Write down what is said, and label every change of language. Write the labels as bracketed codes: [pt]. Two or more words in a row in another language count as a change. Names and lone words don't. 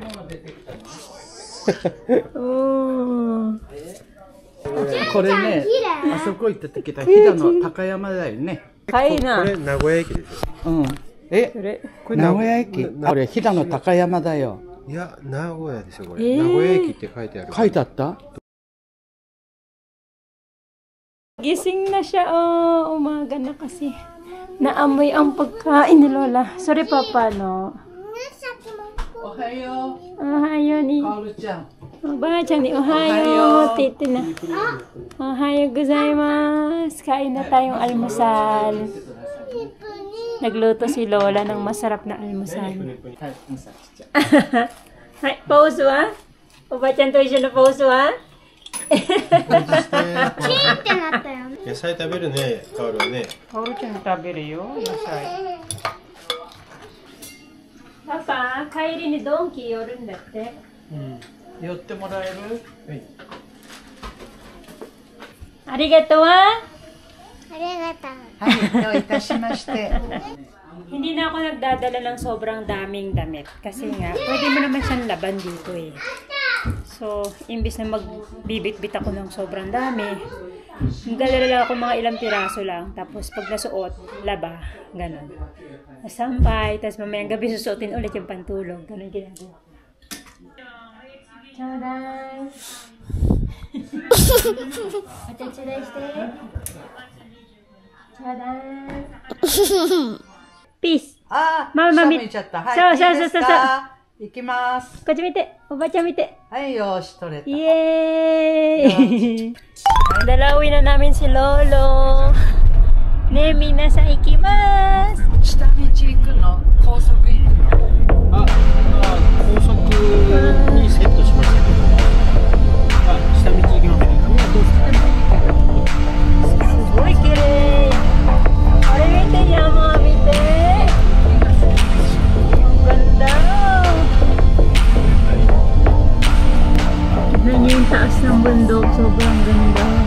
[ja] これね、あそこ行った時だ、飛騨の高山だよね。かいな。これ名古屋駅でしょ。うん。それここれ名古屋駅。なこれ、飛騨の高山だよ。いや、名古屋でしょ、これ。名古屋駅って書いてある。書いてあった [tl] Gising na siya, oh. Umaga na kasi. Naamoy ang pagkain ni Lola. Sorry, Papa, no? [ja] おはよう。おはように。かおるちゃん。おばあちゃんにおはようって言ってな。 [tl] おはようございます。Kain na tayong almusal. Nagluto si Lola ng masarap na almusal. [ja] はい、ポーズはおばあちゃんと一緒のポーズはチーってなったよね。野菜食べるね、カオルはね。かおるちゃん食べるよ、野菜。パパ、帰りにドンキ寄るんだって。寄ってもらえる？ありがとうはありがとう。はい、どういたしまして。 [tl] Hindi na ako nagdadala ng sobrang daming damit. Kasi nga, pwede mo naman siyang laban dito eh. So, imbis na magbibit-bit ako ng sobrang dami, nagdadala ako mga ilang piraso lang. Tapos pag nasuot, laba. Ganon. Nasampay, tapos mamayang gabi susuotin ulit yung pantulog. Ganon ginagawa. Chowday! Achachaday shite! Chowday! [en] Peace! [ja] ああ、ママ見下向いちゃった。はい、そうそういいですそうそうか？行きます。こっち見て、おばちゃん見て。はい、よし、取れた。 [tl] イエーイ Dalawin na namin si Lolo. [ja] ね、皆さん行きます. 下道行くの？高速行くの？あ、高速にセットしましたけど。あ、下道行きます。すごい綺麗。あれ見て、山見て。 [tl] Ang ganda. Tignan niyo yung taas ng bundok. Sobrang ganda.